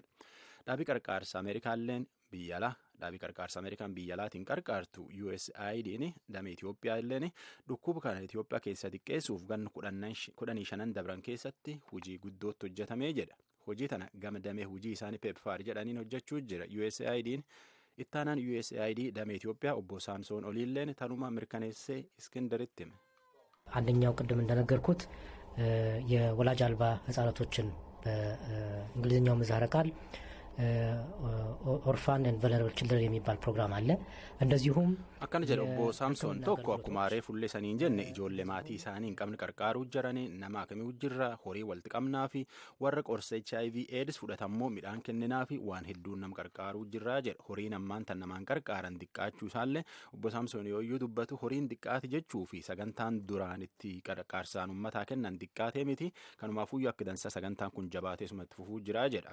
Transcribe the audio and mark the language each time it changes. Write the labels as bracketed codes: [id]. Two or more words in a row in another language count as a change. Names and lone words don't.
[om] Dhaabii qarqaarsa Ameerikaalleen dhaabii qarqaarsa Ameerikaan biyya alaatiin qarqaartu USAID'n damee Itoophiyaalleen dhukkuba kana Itoophiyaa keessa xiqqeessuuf ganna 15 dabran keessatti hojii guddootti hojjetamee jedha. Hojii tana gama damee hojii isaanii PEPFAR jedhaniin hojjechuu jira. USAID'n ittaanaan USAID damee Itoophiyaa obbo Saamsoon Oliilleen tanuma mirkaneessee Iskindaritti hime. [am] አንደኛው ቅድም እንደነገርኩት የወላጅ አልባ ህጻናቶችን በእንግሊዝኛው ምህጻረ ቃል [en] orphan and vulnerable children [am] የሚባል ፕሮግራም አለ። እንደዚሁም [om] akkana jedha obbo Saamsoon tokko akkuma aaree fullee saniin jenne ijoollee maatii isaanii hin qabne qarqaaruu jiranii nama akkamii jirra horii walitti qabnaa fi warra qorsa HIV/AIDS fudhatammoo midhaan kenninaa fi waan hedduun nama qarqaaruu jirraa jedha. Horiin ammaan tan namaan qarqaaran xiqqaachuu isaallee obbo Saamsoon yooyyuu dubbatu horiin xiqqaati jechuu fi sagantaan duraan itti qarqaarsaan uummataa kennan xiqqaatee miti kanumaafuyyuu akka dansa sagantaan kun jabaatee sumatti fufuu jiraa jedha.